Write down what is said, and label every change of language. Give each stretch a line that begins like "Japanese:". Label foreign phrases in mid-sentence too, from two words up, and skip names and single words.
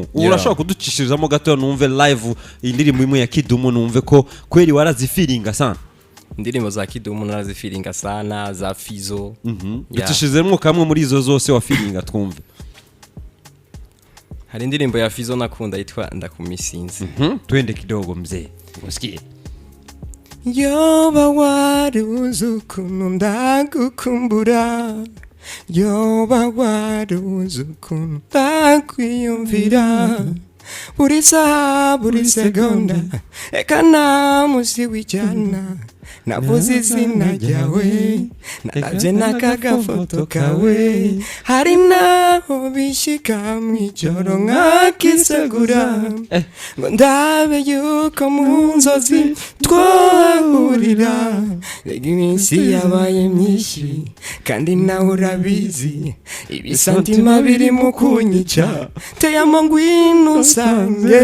Rundi: Urashobora kuducishirizamo gato numve live indirimbo imwe ya Kidumu numve ko kweri warazifiringa sana. Indirimbo za Kidumu narazifiringa sana, za Fizo. Ducishizemo kamwe muri izo zose wafiringa twumve. Hari indirimbo ya Fizo nakunda yitwa Ndakumisinzi.
Swahili: Twende kidogo mzee. Usikie.
Rundi: Yoba waruzi ukuntu ndagukumbura, yoba waruzi ukuntu ndakwiyumvira, buri saha buri segonda eka nta musi w'ijana navuze izina ryawe naravye n'akagafoto kawe hari naho bishika mw'ijoro nkakisegura ngo ndabe yuko mu nzozi twahurira iminsi yabaye myinshi kandi nawe urabizi ibisantima biri mu kunyica teyamo ngwino usange